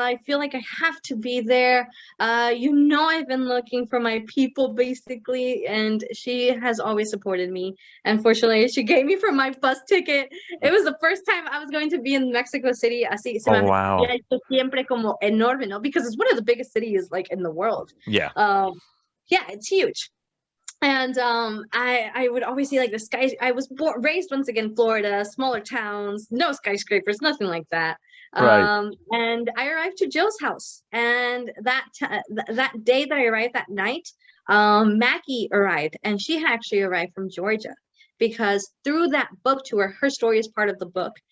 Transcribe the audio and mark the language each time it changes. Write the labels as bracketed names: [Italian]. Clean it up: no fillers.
[English] I feel like I have to be there. I've been looking for my people, basically, and she has always supported me. Unfortunately, she gave me for my bus ticket. It was the first time I was going to be in Mexico City. [Spanish] Así se me hacía siempre como enorme, no? [English] Because it's one of the biggest cities like in the world. Yeah. Yeah, it's huge. And I would always see like the sky. I was raised once again in Florida, smaller towns, no skyscrapers, nothing like that. Right. And I arrived to Jill's house, and that day that I arrived, that night, Maggie arrived, and she had actually arrived from Georgia, because through that book tour, her story is part of the book.